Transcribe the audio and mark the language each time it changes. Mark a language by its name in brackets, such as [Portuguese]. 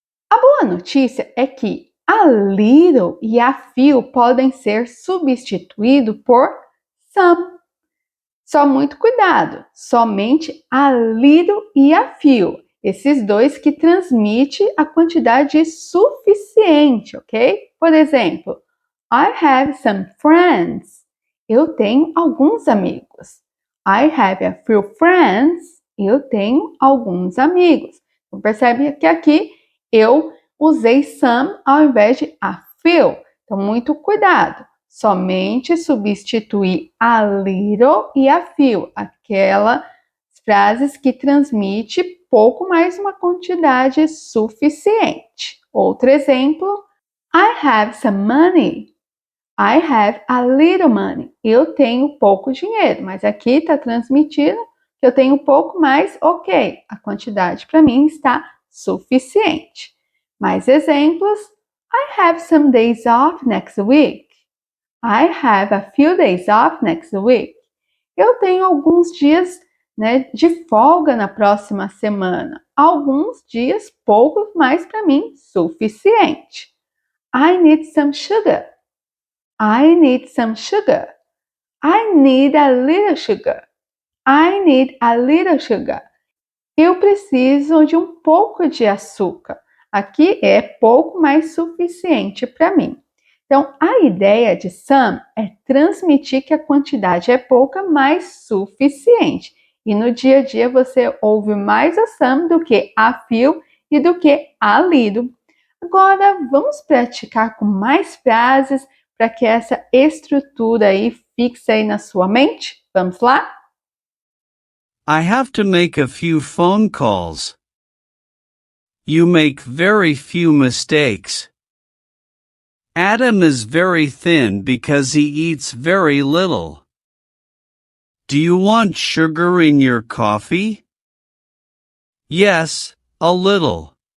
[Portuguese] A boa notícia é que a little e a few podem ser substituídos por some. Só muito cuidado, somente a little e a few. Esses dois que transmitem a quantidade suficiente, ok? Por exemplo, [English] I have some friends. [Portuguese] Eu tenho alguns amigos. [English] I have a few friends. [Portuguese] Eu tenho alguns amigos. Então, percebe que aqui eu usei some ao invés de a few. Então, muito cuidado. Somente substituir a little e a few, aquelas frases que transmite pouco mais uma quantidade suficiente. Outro exemplo, [English] I have some money. I have a little money. [Portuguese] Eu tenho pouco dinheiro, mas aqui está transmitindo que eu tenho pouco mais, ok. A quantidade para mim está suficiente. Mais exemplos, [English] I have some days off next week. I have a few days off next week. [Portuguese] Eu tenho alguns dias, de folga na próxima semana. Alguns dias, poucos, mas para mim, suficiente. [English] I need some sugar. I need some sugar. I need a little sugar. I need a little sugar. [Portuguese] Eu preciso de um pouco de açúcar. Aqui é pouco, mas suficiente para mim. Então, a ideia de some é transmitir que a quantidade é pouca, mas suficiente. E no dia a dia você ouve mais a some do que a few e do que a little. Agora, vamos praticar com mais frases para que essa estrutura aí fixe aí na sua mente? Vamos lá? [English] I have to make a few phone calls. You make very few mistakes. Adam is very thin because he eats very little. Do you want sugar in your coffee? Yes, a little.